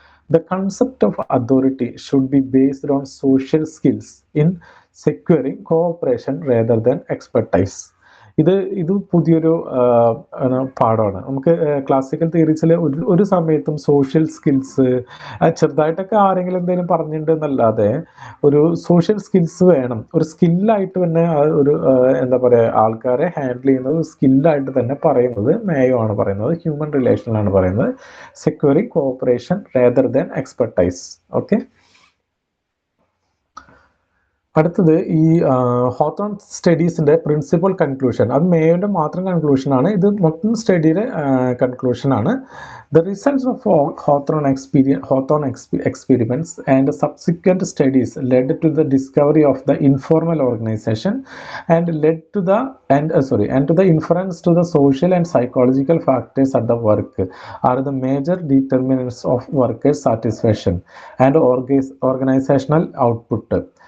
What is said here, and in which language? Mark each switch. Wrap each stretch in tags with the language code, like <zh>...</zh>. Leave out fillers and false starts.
<en>The concept of authority should be based on social skills in securing cooperation rather than expertise.</en> <ml>ഇത് പുതിയൊരു പാഠമാണ്. നമുക്ക് classical തിയറീസിൽ ഒരു സമയത്തും സോഷ്യൽ സ്കിൽസ് ചെറുതായിട്ടൊക്കെ ആരെങ്കിലും എന്തെങ്കിലും പറഞ്ഞിട്ടുണ്ടെന്നല്ലാതെ ഒരു സോഷ്യൽ സ്കിൽസ് വേണം. ഒരു സ്കില്ലായിട്ട് തന്നെ ഒരു എന്താ പറയുക, ആൾക്കാരെ ഹാൻഡിൽ ചെയ്യുന്നത് സ്കില്ലായിട്ട് തന്നെ പറയുന്നത് മേയോ ആണ് പറയുന്നത്. ഹ്യൂമൻ റിലേഷനിലാണ് പറയുന്നത്.</ml> <en>Securing cooperation rather than expertise.</en> <ml>Okay, അടുത്തത് ഈ ഹോത്തോൺ സ്റ്റഡീസിന്റെ പ്രിൻസിപ്പൽ കൺക്ലൂഷൻ. അത് മേയോന്റെ മാത്രം കൺക്ലൂഷനാണ്, ഇത് മൊത്തം സ്റ്റഡിയുടെ കൺക്ലൂഷനാണ്.</ml> <en>The results of Hawthorne experiments and subsequent studies led to the discovery of the informal organization and to the inference to the social and psychological factors at the work are the major determinants of workers' satisfaction and organizational output.</en>